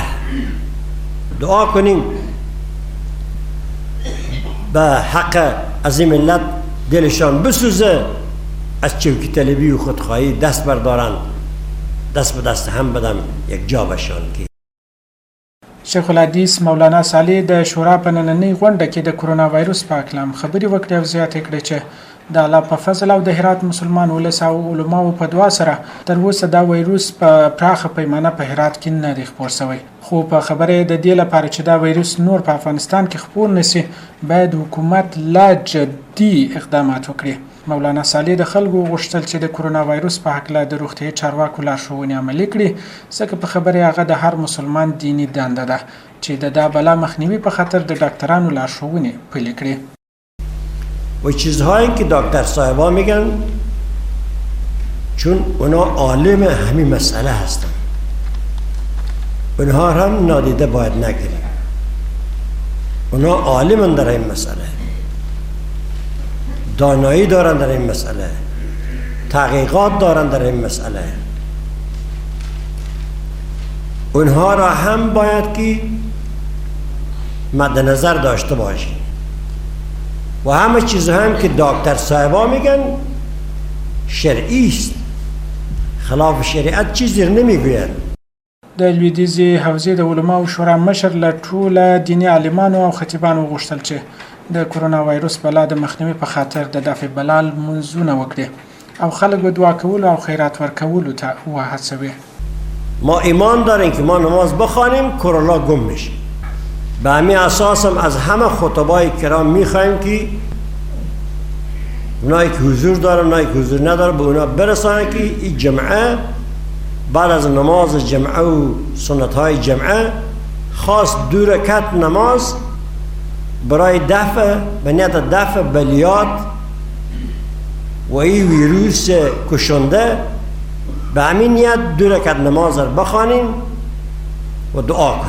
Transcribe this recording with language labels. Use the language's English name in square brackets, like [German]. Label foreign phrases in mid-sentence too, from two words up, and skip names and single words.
[Persian] دعا کنیم به حق از این ملت دلشان بسوزه، از چوکی طلبی و خودخواهی دست بردارن، دست به دست هم بدم یک جا بشان. که [Pashto] شیخ الحدیث مولانا صالح د شورا په نننۍ غونډه کې د کرونا وایروس په اړه خبرې وکړې او زیاته کړې چې د الله په فضل او د هرات مسلمان ولس او علماو په دعا سره تر اوسه دا وایروس په پراخه پیمانه په هرات کې نه دی خپور شوی. خو په خبره د دې لپاره چې دا وایروس نور په افغانستان کې خپور نشي باید حکومت لا جدي اقدامات وکړي. مولانا صالح د خلکو غوښتل چې د کرونا وایروس په هکله د روغتیايي چارواکو لارښوونې عملي کړي، ځکه په خبره هغه د هر مسلمان دیني دنده ده چې د دا بلا مخنیوی په خاطر د ډاکترانو لارښوونې پلي کړي. [Persian] و چیزهایی که دکتر صاحبا میگن چون اونا عالم همین مسئله هستن اونها هم نادیده باید نگیریم. اونا عالمن در این مسئله، دانایی دارن در این مسئله، تحقیقات دارن در این مسئله. اونها را هم باید که مد نظر داشته باشیم و همه چیز هم که دکتر صاحبا میگن شرعی است، خلاف شریعت چیزی نمیگوید. [Pashto] د لویدیځې حوزې د علماو شورا مشر له ټوله دیني عالمانو او خطیبانو غوښتل چې د کرونا وایروس بلا د مخنیوي په خاطر د دفع بلال منځونه وکړي او خلک به دعا کولو او خیرات ورکولو ته وهڅوي. [Persian] ما ایمان داریم که ما نماز بخوانیم کرونا گم میشه. به همین اساس هم از همه خطبای کرام میخوایم که اونایی که حضور دارن اونایی که حضور ندارن به اونا برسانن که این جمعه بعد از نماز جمعه و سنت های جمعه خاص 2 رکعت نماز برای دفع به نیت دفع بلیات و این ویروس کشنده به همین نیت 2 رکعت نماز رو بخوانیم و دعا کنیم.